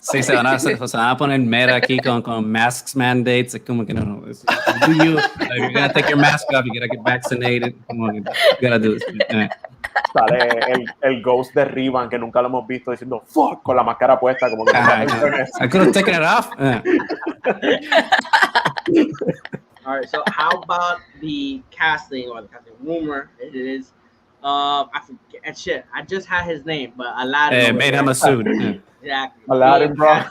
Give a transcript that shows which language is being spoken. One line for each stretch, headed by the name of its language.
Spanish: Sí, se van a poner meta aquí con
English: masks mandates.
Spanish: Es como que no.
English: Do you? You're gonna take your mask off. You gotta get vaccinated. You gotta do this.
Spanish: Sale el ghost de Rivan, que nunca lo hemos visto, diciendo fuck
English: con la máscara puesta,
Spanish: como que
English: I could have taken it off. All right, so how about the casting or the casting rumor? It is, I forget shit. I just had his name, but Aladdin. Made him a suit. Exactly. Aladdin, bro.